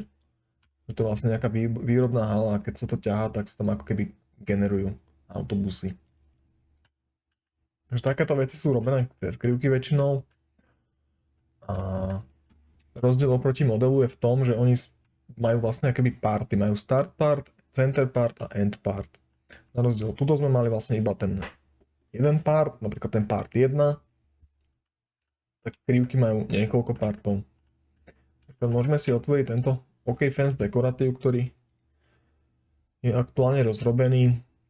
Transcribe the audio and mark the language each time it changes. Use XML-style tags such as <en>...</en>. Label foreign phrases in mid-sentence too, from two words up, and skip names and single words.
<sk>Je to vlastne nejaká výrobná hala a keď sa to ťahá, tak sa tam ako keby generujú autobusy. Takže takéto veci sú robené z krivky väčšinou. A rozdiel oproti modelu je v tom, že oni majú vlastne akoby party.</sk> <en>Majú start part, center part a end part.</en> <sk>Na rozdiel tuto sme mali vlastne iba ten jeden part, napríklad ten part 1. Tak krivky majú niekoľko partov. Môžeme si otvoriť tento OK Fence dekoratív, ktorý je aktuálne rozrobený.</sk>